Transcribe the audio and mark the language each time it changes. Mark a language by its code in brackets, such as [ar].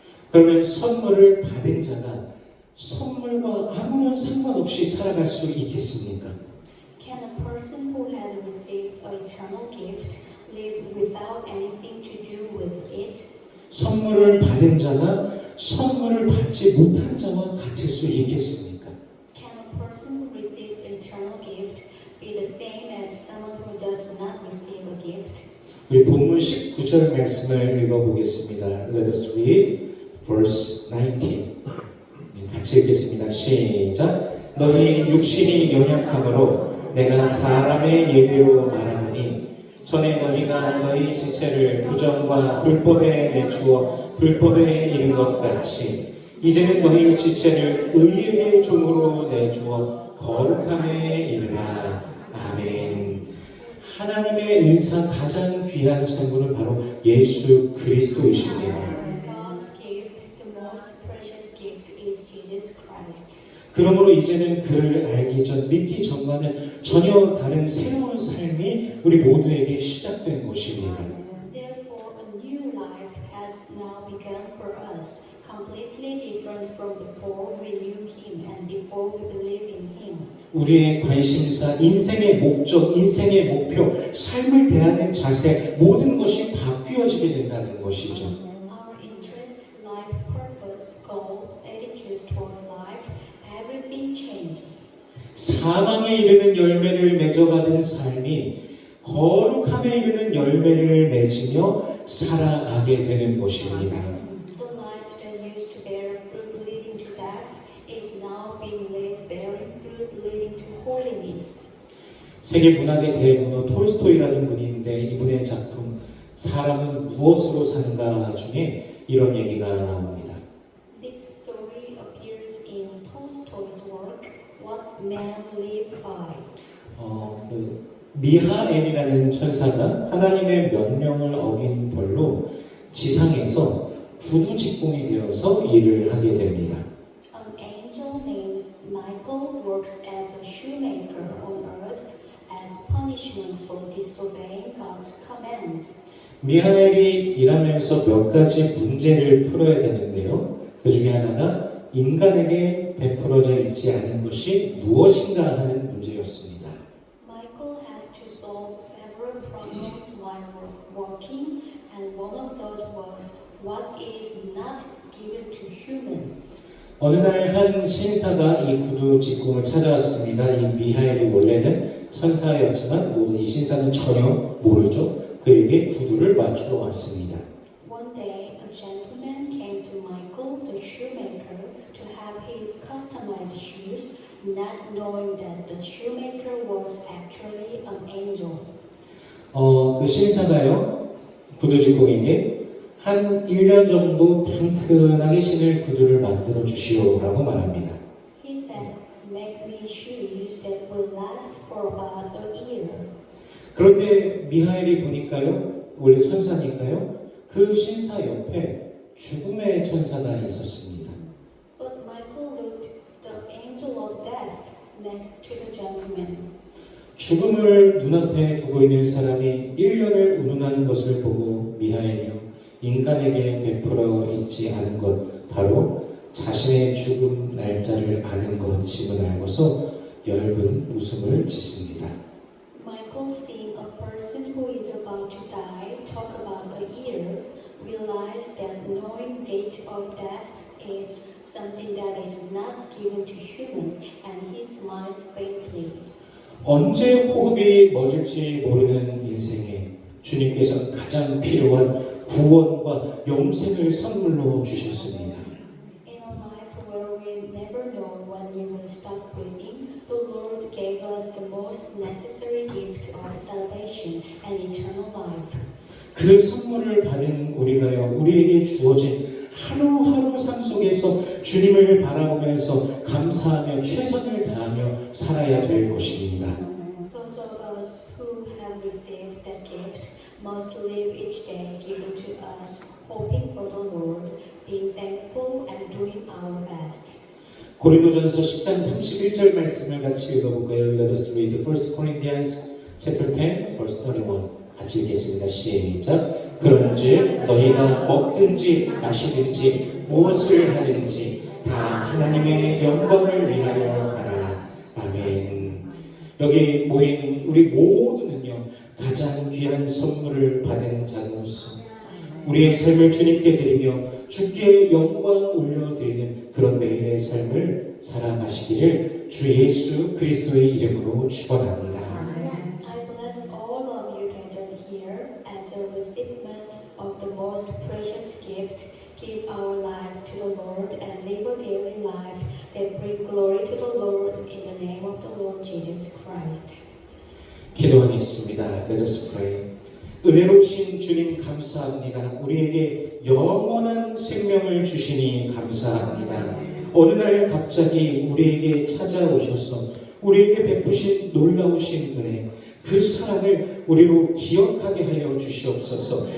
[ko] 그러면 선물을 받은 자가 선물과 아무런 상관없이 살아갈 수 있겠습니까? [en] Can a person who has received an eternal gift live without anything to do with it? [ko] 선물을 받은 자가 선물을 받지 못한 자와 같을 수 있겠습니까? [en] Can a person who receives an eternal gift be the same as someone who does not receive a gift? [ko] 우리 본문 19절 말씀을 읽어보겠습니다. [en] Let us read verse 19. [ko] 같이 읽겠습니다. 시작. 너희 육신이 연약함으로 내가 사람의 예대로 말하노니 전에 너희가 너희 지체를 부정과 불법에 내주어 불법에 이른 것 같이 이제는 너희 지체를 의의 종으로 내주어 거룩함에 이르라. 아멘. 하나님의 은사 가장 귀한 선물은 바로 예수 그리스도이십니다. [en] God's gift, the most precious gift, is Jesus Christ. [ko] 그러므로 이제는 그를 알기 전, 믿기 전과는 전혀 다른 새로운 삶이 우리 모두에게 시작된 것입니다. [en] Therefore, a new life has now begun for us, completely different from before we knew Him and before we believed in Him. [ko] 우리의 관심사, 인생의 목적, 인생의 목표, 삶을 대하는 자세, 모든 것이 바뀌어지게 된다는 것이죠. [en] Our interest, life purpose, goals, attitude toward life, everything changes. [ko] 사망에 이르는 열매를 맺어가는 삶이 거룩함에 이르는 열매를 맺으며 살아가게 되는 것입니다. [en] The life that used to bear fruit leading to death is now being led bearing fruit leading to holiness. [ko] 세계 문학의 대문호 톨스토이라는 분인데 이분의 작품 사람은 무엇으로 사는가 중에 이런 얘기가 나옵니다. [en] This story appears in Tolstoy's work, What Men Live By. [ko] 미하엘이라는 천사가 하나님의 명령을 어긴 벌로 지상에서 구두 직공이 되어서 일을 하게 됩니다. [en] An angel named Michael works as a shoemaker on earth as punishment for disobeying God's command. [ko] 미하엘이 일하면서 몇 가지 문제를 풀어야 되는데요. 그 중에 하나가 인간에게 베풀어져 있지 않은 것이 무엇인가 하는 문제였습니다. [en] Michael has to solve several problems while working, and one of those was what is not given to humans. [ko] 어느 날 한 신사가 이 구두 직공을 찾아왔습니다. 이 미하엘이 원래는 천사였지만 이 신사는 전혀 모르죠. 그에게 구두를 맞추러 왔습니다. [en] One day, a gentleman came to Michael, the shoemaker, to have his customized shoes, not knowing that the shoemaker was actually an angel. [ko] 그 신사가요, 구두 직공에게 한 1년 정도 튼튼하게 신을 구두를 만들어 주시오라고 말합니다. [en] He says, make me shoes that will last for about a year. [ko] 그런데 미하엘이 보니까요, 원래 천사니까요, 그 신사 옆에 죽음의 천사가 있었습니다. [en] But Michael looked the angel of death next to the gentleman. [ko] 죽음을 눈앞에 두고 있는 사람이 1년을 운운하는 것을 보고 미하엘이요, 인간에게 베풀어 있지 않은 것, 바로 자신의 죽음 날짜를 아는 것임을 알고서 엷은 웃음을 짓습니다. [en] Michael, seeing a person who is about to die talk about a year, realized that knowing date of death is something that is not given to humans, and he smiles faintly. [ko] 언제 호흡이 멎을지 모르는 인생에 주님께서 가장 필요한 구원과 영생을 선물로 주셨습니다. [en] In a life where we never know when we will stop breathing, the Lord gave us the most necessary gift of salvation and eternal life. [ko] 그 선물을 받은 우리가요, 우리에게 주어진 하루하루 삶 속에서 주님을 바라보면서 감사하며 최선을 다하며 살아야 될 것입니다. [en] Those of us who have received that gift must live each day given to us, hoping for the Lord, being thankful and doing our best. [ko] 고린도전서 10장 31절 말씀을 같이 읽어볼까요? [en] Let us read 1 Corinthians chapter 10, verse 31. [ko] 같이 읽겠습니다. 시작. 그런즉 너희가 먹든지 마시든지 무엇을 하든지 다 하나님의 영광을 위하여 하라. 아멘. 여기 모인 우리 모두는요, 가장 귀한 선물을 받은 자로서 우리의 삶을 주님께 드리며 주께 영광 올려드리는 그런 매일의 삶을 살아가시기를 주 예수 그리스도의 이름으로 축원합니다. [en] I bless all of you gathered here as a recipient of the most precious gift. Give our lives to the Lord and live a daily life that bring glory to the Lord in the name of the Lord Jesus Christ. [ko] 기도하겠습니다. [en] Let us pray. [ko] 은혜로우신 주님 감사합니다. 우리에게 영원한 생명을 주시니 감사합니다. 어느 날 갑자기 우리에게 찾아오셔서 우리에게 베푸신 놀라우신 은혜, 그 사랑을 우리로 기억하게 하여 주시옵소서.